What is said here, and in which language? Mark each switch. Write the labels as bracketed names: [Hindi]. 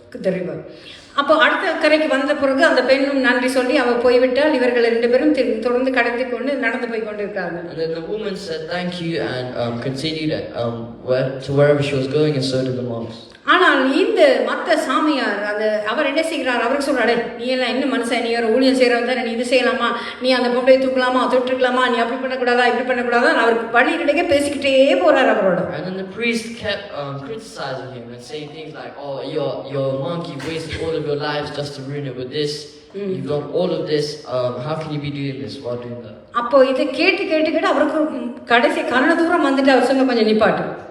[English] the river. [Tamil] அப்போ அடுத்த கரைக்கு வந்த பிறகு அந்த பெண்ணும் நன்றி சொல்லி அவ போய்விட்டால் இவர்கள் 2 பேரும் தொடர்ந்து கடந்து கொண்டு நடந்து போய் கொண்டிருக்காங்க. [English] And then the woman said thank you and continued to wherever she was going, and so did the monks. [Tamil] ஆனால் இந்த மத்த சாமியார் அவர் என்ன செய்கிறார், அவருக்கு சொல்றாரு, நீ எல்லாம் என்ன மனுஷன், நீ ஒரு ஊழியம் செய்யறவன் தானே, நீ இது செய்யலாமா, நீ அந்த பொம்பளையை தூக்கலாமா, தொட்டுக்கலாமா, நீ அப்படி பண்ணக்கூடாதா இப்படி பண்ணக்கூடாதா, அவருக்கு வழியிடையே பேசிக்கிட்டே போறாரு அவரோட. [English] And then the priest kept criticizing him and saying things like, oh, you're a monk, you've wasted all of your lives just to ruin it with this. You've done all of this, how can you be doing this while doing that? [Tamil] அப்போ இதை கேட்டு அவருக்கு கடைசி கண்ண தூரம் வந்துட்டு அவர் சொன்ன கொஞ்சம் நிப்பாட்டு.